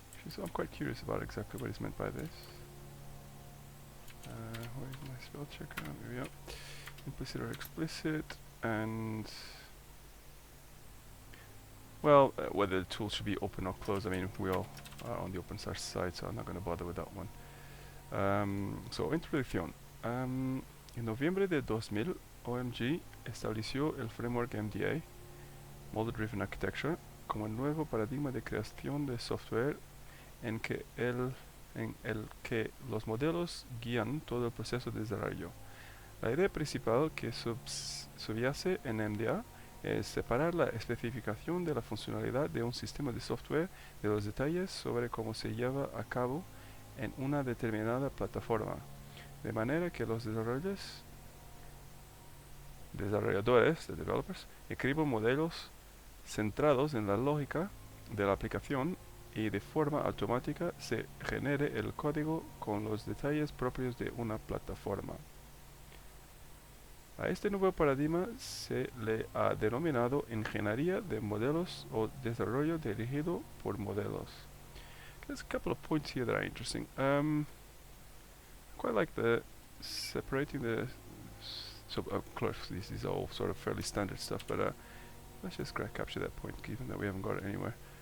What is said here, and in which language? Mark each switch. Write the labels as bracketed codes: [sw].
[en] So I'm quite curious about exactly what is meant by this. Where is my spell checker? Here we go. Implicit or explicit, and well, whether the tool should be open or closed. I mean, we all are on the open source side, so I'm not going to bother with that one. So, [es] introducción. En noviembre de 2000, OMG estableció el framework MDA, Model Driven Architecture, como el nuevo paradigma de creación de software en el que los modelos guían todo el proceso de desarrollo. La idea principal que subyace en MDA es separar la especificación de la funcionalidad de un sistema de software de los detalles sobre cómo se lleva a cabo en una determinada plataforma, de manera que los desarrolladores desarrolladores, de developers, escriben modelos centrados en la lógica de la aplicación y de forma automática se genere el código con los detalles propios de una plataforma. A este nuevo paradigma se le ha denominado ingeniería de modelos o desarrollo dirigido por modelos. [en] There's a couple of points here that are interesting. Quite like the separating the of course this is all sort of fairly standard stuff, but let's just capture that point given that we haven't got it anywhere.